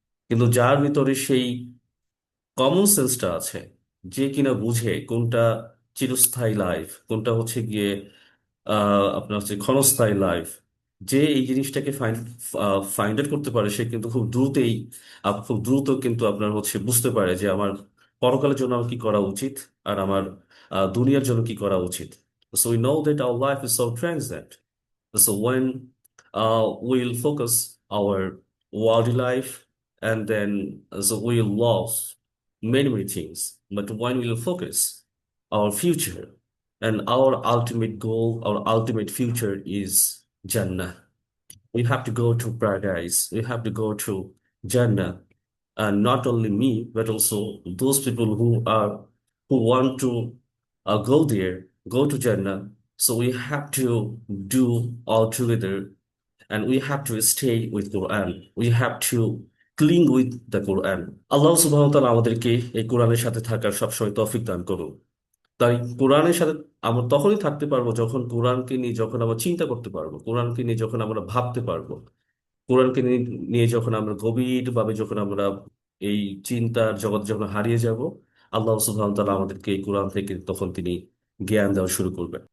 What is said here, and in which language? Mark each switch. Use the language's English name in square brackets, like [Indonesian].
[Bangla] কিন্তু যার ভিতরে সেই কমন সেন্সটা আছে, যে কিনা বুঝে কোনটা চিরস্থায়ী লাইফ, কোনটা হচ্ছে গিয়ে আপনার হচ্ছে ক্ষণস্থায়ী লাইফ, যে এই জিনিসটাকে ফাইন্ড আউট করতে পারে, সে কিন্তু খুব দ্রুতই খুব দ্রুত কিন্তু আপনার হচ্ছে বুঝতে পারে যে আমার পরকালের জন্য আমার কি করা উচিত, আর আমার দুনিয়ার জন্য কি করা উচিত। [English] So we know that our life is so transient. So when we'll focus our worldly life, and then so we'll lose many things. But when we'll focus our future, and our ultimate goal, our ultimate future is Jannah. We have to go to paradise. We have to go to Jannah. And not only me, but also those people who want to go there, go to Jannah. So we have to do all together, and we have to stay with Quran. We have to cling with the Quran. [Bangla] আল্লাহ সুবহানাহু ওয়া তাআলা আমাদেরকে এই কোরআনের সাথে থাকার সবসময় তৌফিক দান করুন। তাই কোরআনের সাথে আমরা তখনই থাকতে পারবো যখন কোরআনকে নিয়ে যখন আমরা চিন্তা করতে পারবো, কোরআনকে নিয়ে যখন আমরা ভাবতে পারবো, কোরআনকে নিয়ে যখন আমরা গভীরভাবে যখন আমরা এই চিন্তার জগৎ যখন হারিয়ে যাব, আল্লাহ সুবহানাহু ওয়া তাআলা আমাদেরকে এই কোরআন থেকে তখন তিনি জ্ঞান দেওয়া শুরু করবেন।